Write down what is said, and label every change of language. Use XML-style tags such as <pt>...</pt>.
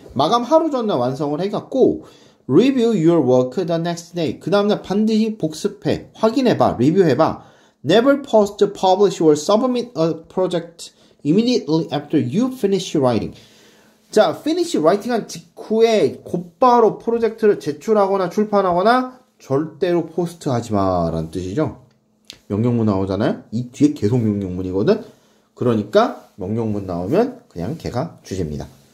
<ko>마감 하루 전에 완성을 해갖고</ko> <en>review your work the next day.</en> <ko>그 다음날 반드시 복습해, 확인해봐, 리뷰해봐.</ko> <en>Never post, publish or submit a project immediately after you finish writing.</en> <ko>자,</ko> <en>finish writing</en> <ko>한 직후에 곧바로 프로젝트를 제출하거나 출판하거나 절대로 포스트하지 마라는 뜻이죠. 명령문 나오잖아요. 이 뒤에 계속 명령문이거든. 그러니까 명령문 나오면 그냥 걔가 주제입니다.</ko>